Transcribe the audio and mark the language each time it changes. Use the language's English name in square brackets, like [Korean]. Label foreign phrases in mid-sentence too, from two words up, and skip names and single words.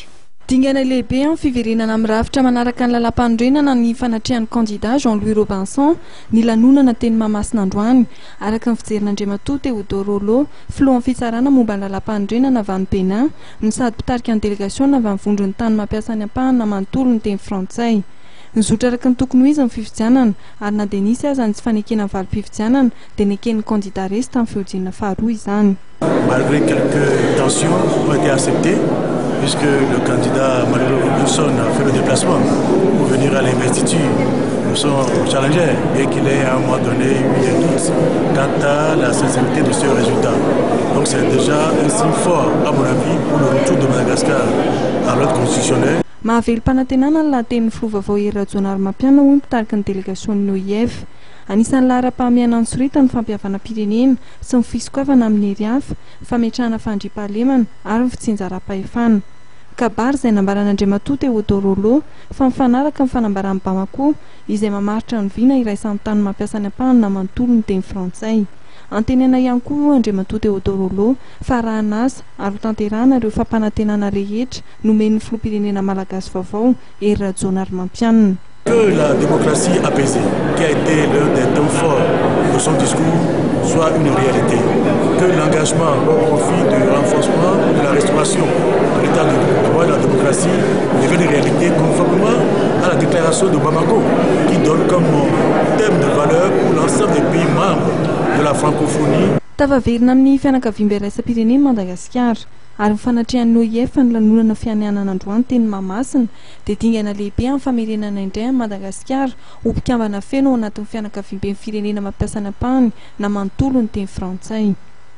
[Malagasy] Dingana lehibe amin'ny fiverenana amin'ny rafitra manaraka ny lalam-pandrenana ny fanatrehan'ny candidat Jean-Louis Robinson ny lanonana teny Mahamasina androany araka ny fijerin'Andriamatoa Théodore Rollo filohan'ny fitsarana momba ny lalam-pandrenana avy any Benin ny sady mpitarika ny délégation avy amin'ny vondron'ny tany mampiasa ny ampahana manontolo ny teny frantsay. Nizotra araka ny tokony ho izy ny fifidianana ary na dia nisy aza ny tsy fanekena ny valim-pifidianana dia neken'ny candidat resy tamin'ny fihojiana faharoa izany. [French] Malgré quelques tensions ont été acceptées puisque le candidat Manuel Robinson a fait le déplacement pour venir à l'investiture de son challenger, bien qu'il ait à un moment donné eu des doutes quant à la sincérité de ce résultat. Donc c'est déjà un signe fort, à mon avis, pour le retour de Madagascar à l'ordre constitutionnel. [Malagasy] Mahavelo mpanantenana ny lahaten'ny filoha vaovao Hery Rajaonarimampianina hoy mpitarika ny délégation-ny OIF. Anisan'ny lahara-pahamiana ny sorita ny fampihavana pirenena sy ny fisokoavana amin'ny hery hafa, fametrahana fandriampahalemana ary ny fitsinjaram-pahefana. Kabary izay nambaran'Andriamatoa Théodore Rollo fa mifanaraka amin'ny fanambaran'ny Bamako izay mamaritra ny vina iraisan'ny tany mampiasa ny ampahana manontolo ny teny frantsay. Antenana ihany koa Andriamatoa Théodore Rollo fa raha naza ary ho tanterahana ireo fampanantenana rehetra nomen'ny filoham-pirenena malagasy vaovao Hery Rajaonarimampianina. [French] Que la démocratie apaisée, qui a été l'un des thèmes forts de son discours, soit une réalité. Que l'engagement au profit du renforcement de la restauration de l'état de droit et de la démocratie devienne une réalité conformément à la déclaration de Bamako, qui donne comme thème de valeur pour l'ensemble des pays membres de la francophonie. [Malagasy] Tavaverina amin'ny fianakaviana iraisam-pirenena Madagasikara ary ny fanatrehan'ny OIF ny lanonana fianianana androany teny Mahamasina dia dingana lehibe amin'ny famerenana indray ny Madagasikara ho mpikambana feno ao anatin'ny fianakaviam-ben'ny firenena mampiasa ny ampahany na manontolo ny teny frantsay.